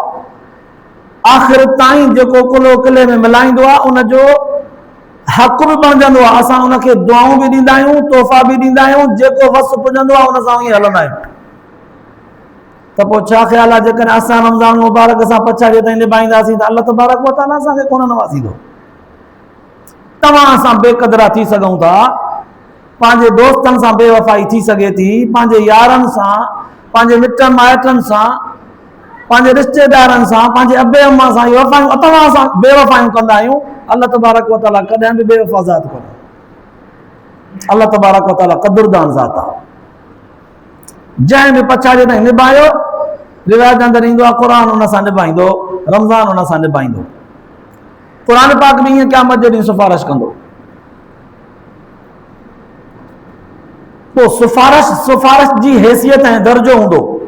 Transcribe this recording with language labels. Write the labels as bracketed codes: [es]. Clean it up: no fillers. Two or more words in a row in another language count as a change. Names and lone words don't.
[sd] आख़िर ताईं जेको कुलो किले में मिलाईंदो आहे उनजो हक़ बि बणजंदो आहे। असां उनखे दुआऊं बि ॾींदा आहियूं, तोहफ़ा बि ॾींदा आहियूं, जेको वस पुॼंदो आहे उन सां ईअं हलंदा आहियूं। त पोइ छा ख़्यालु आहे जेकॾहिं असां रमज़ान मुबारक असां पछाड़ीअ ताईं निभाईंदासीं त [ar] الله تبارك وتعالى [sd] असांखे कोन नवाज़ींदो। तव्हां असां बेक़दरा थी सघूं था, पंहिंजे दोस्तनि सां बेवफ़ाई थी सघे थी, पंहिंजे यारनि सां, पंहिंजे मिटनि माइटनि सां, पंहिंजे रिश्तेदारनि सां, पंहिंजे अबे अम्मा सां इहे वफ़ायूं तव्हां असां बेवफ़ायूं कंदा आहियूं। [ar] الله تبارك وتعالى [sd] कॾहिं बि बेवफ़ा ज़ात कोन्हे। [ar] الله تبارك وتعالى [sd] क़दुरदान ज़ात आहे। जंहिं बि पछाड़ीअ ताईं निभायो, रिवायत अंदरि ईंदो आहे क़ुरान उन सां निभाईंदो, रमज़ान उन सां निभाईंदो। क़ुरान पाक बि ईअं क़यामत जे ॾींहुं सिफारिश कंदो। पोइ सिफारिश जी हैसियत ऐं दर्जो हूंदो।